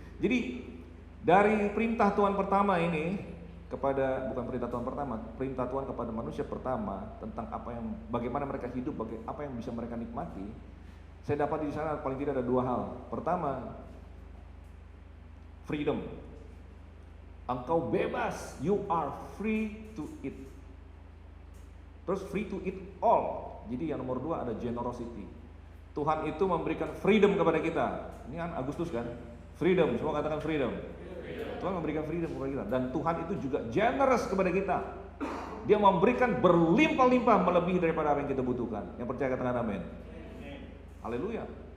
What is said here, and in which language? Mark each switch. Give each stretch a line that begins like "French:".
Indonesian: Jadi dari perintah Tuhan pertama ini perintah Tuhan kepada manusia pertama tentang bagaimana mereka hidup, apa yang bisa mereka nikmati. Saya dapat di sana paling tidak ada dua hal. Pertama, freedom. Engkau bebas,
English: you are free to eat. Terus free to eat all.
Indonesian: Jadi yang nomor dua ada generosity. Tuhan itu memberikan freedom kepada kita. Ini kan Agustus kan? Freedom, semua katakan freedom. Tuhan memberikan freedom kepada kita. Dan Tuhan itu juga generous kepada kita. Dia memberikan berlimpah-limpah melebihi daripada apa yang kita butuhkan. Yang percaya katakan amin. Haleluya.